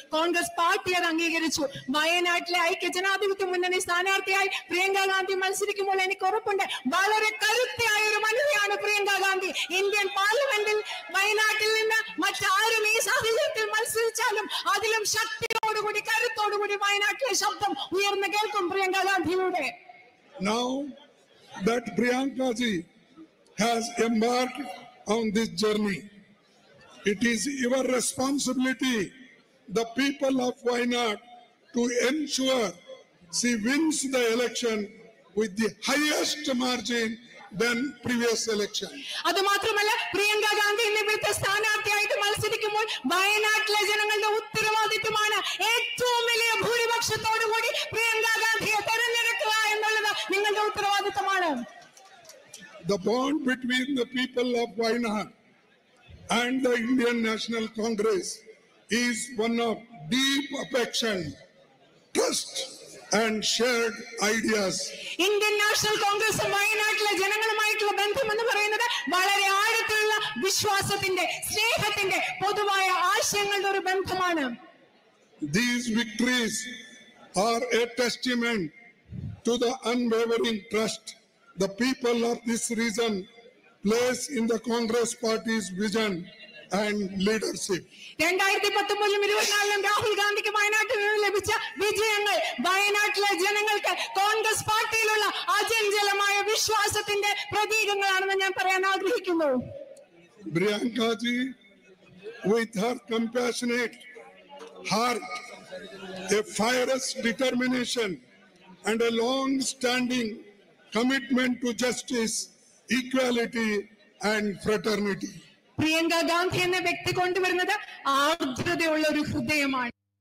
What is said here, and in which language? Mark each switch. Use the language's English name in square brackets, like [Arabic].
[Malayalam] Congress party അത് അംഗീകരിച്ചു. വയനാട്ടിലെ ഐക്യജനാധിപത്യ മുന്നണി സ്ഥാനാർത്ഥിയായി പ്രിയങ്ക ഗാന്ധി മത്സരിക്കുമ്പോൾ എനിക്ക് ഉറപ്പുണ്ട് വളരെ കരുത്തയായ ഒരു വനിതയാണ് പ്രിയങ്ക ഗാന്ധി. ഇന്ത്യൻ പാർലമെന്റിൽ വയനാട്ടിൽ നിന്ന് മറ്റാരും ഈ സാഹചര്യത്തിൽ മത്സരിച്ചാലും അതിലും ശക്തിയോടുകൂടി കരുത്തോടുകൂടി വയനാട്ടിലെ ശബ്ദം ഉയർന്നു കേൾക്കും പ്രിയങ്ക ഗാന്ധിയുടെ. [English] Now that Priyanka ji has embarked on this journey, it is your responsibility, the people of Wayanad, to ensure she wins the election with the highest margin than previous election. [Malayalam] അത് മാത്രമല്ല പ്രിയങ്ക ഗാന്ധി ഇവിടുത്തെ സ്ഥാനാർത്ഥിയായിട്ട് മത്സരിക്കുമ്പോൾ വയനാട്ടിലെ ജനങ്ങളുടെ ഉത്തരവാദിത്വമാണ് ഏറ്റവും വലിയ ഭൂരിപക്ഷത്തോടുകൂടി പ്രിയങ്ക ഗാന്ധിയെ തെരഞ്ഞെടുക്കുക എന്നുള്ളത് നിങ്ങളുടെ ഉത്തരവാദിത്വമാണ്. [English] The bond between the people of Wayanad and the Indian National Congress is one of deep affection, trust and shared ideas. [Malayalam] Indian national Congress വയനാട്ടിലെ ജനങ്ങളുമായിട്ടുള്ള ബന്ധം എന്ന് പറയുന്നത് വളരെ ആഴത്തിലുള്ള വിശ്വാസത്തിന്റെ സ്നേഹത്തിന്റെ പൊതുവായ ആശയങ്ങളുടെ ഒരു ബന്ധമാണ്. [English] These victories are a testament to the unwavering trust the people of this region place in the Congress party's vision and leadership. [Malayalam] 2019-24 Rahul ഗാന്ധിക്ക് വയനാട്ടിൽ നിന്ന് ലഭിച്ച വിജയങ്ങൾ വയനാട്ടിലെ ജനങ്ങൾക്ക് കോൺഗ്രസ് പാർട്ടിയിലുള്ള അചഞ്ചലമായ വിശ്വാസത്തിന്റെ പ്രതീകങ്ങളാണെന്ന് ഞാൻ പറയാൻ ആഗ്രഹിക്കുന്നു. [English] Priyanka ji, with her compassionate heart, a fierce determination and a long-standing commitment to justice, equality and fraternity. [Malayalam] Priyanka Gandhi എന്ന വ്യക്തി കൊണ്ടുവരുന്നത് ആർദ്രതയുള്ള ഒരു ഹൃദയമാണ്.